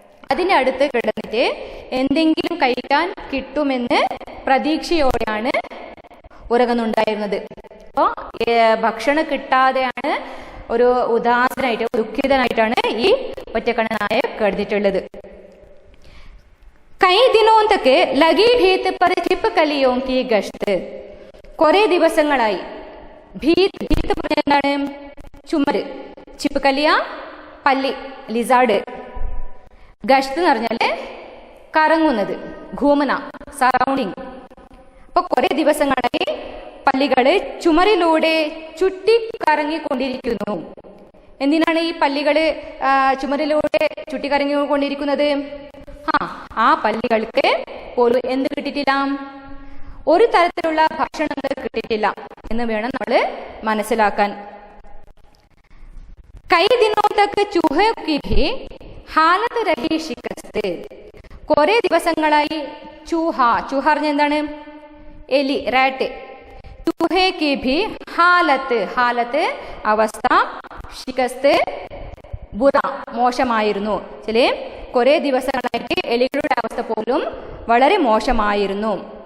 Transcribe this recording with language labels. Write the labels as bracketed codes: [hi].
[ml] അതിന്റെ അടുത്ത് കിടന്നിട്ട് എന്തെങ്കിലും കഴിക്കാൻ കിട്ടുമെന്ന് പ്രതീക്ഷയോടെയാണ് ഉറങ്ങുന്നുണ്ടായിരുന്നത്. അപ്പോൾ ഭക്ഷണം കിട്ടാതെയാണ് ഒരു ഉദാസനായിട്ട് ദുഃഖിതനായിട്ടാണ് ഈ ഒറ്റക്കണ്ണനായ കിടന്നിട്ടുള്ളത്. [hi] കൈ ദിനോं तक लगी भीत पर छिपकलियों की गश्त. [ml] കുറെ ദിവസങ്ങളായി. ഭീത് ഭീത്ത് പറഞ്ഞ എന്താണ്? ചുമര്. ചിപ്പുകലിയ പല്ലി, ലിസാർഡ്. ഗഷ്ത് എന്ന് പറഞ്ഞാല് കറങ്ങുന്നത്, ഘൂമന, സറൗണ്ടിങ്. അപ്പൊ കുറെ ദിവസങ്ങളായി പല്ലികള് ചുമരിലൂടെ ചുറ്റി കറങ്ങിക്കൊണ്ടിരിക്കുന്നു. എന്തിനാണ് ഈ പല്ലികള് ചുമരിലൂടെ ചുറ്റി കറങ്ങിക്കൊണ്ടിരിക്കുന്നത്? ആ പല്ലികൾക്ക് പോലും എന്ത് കിട്ടിയിട്ടില്ല? ഒരു തരത്തിലുള്ള ഭക്ഷണങ്ങൾ കിട്ടിയിട്ടില്ല എന്ന് വേണം നമ്മൾ മനസ്സിലാക്കാൻ. [hi] കൈ ദിനോं तक चूहे की भी हालत रही शिकस्त. [ml] കുറെ ദിവസങ്ങളായി ചൂഹ, ചൂഹ പറഞ്ഞ എന്താണ്? എലി, റാറ്റ്. ചൂഹെ [hi] की भी [ml] ഹാലത്ത്, ഹാലത്ത് അവസ്ഥ, ശികസ്ത് ബുറ മോശമായിരുന്നു. ചില കുറെ ദിവസങ്ങളായിട്ട് എലികളുടെ അവസ്ഥ പോലും വളരെ മോശമായിരുന്നു.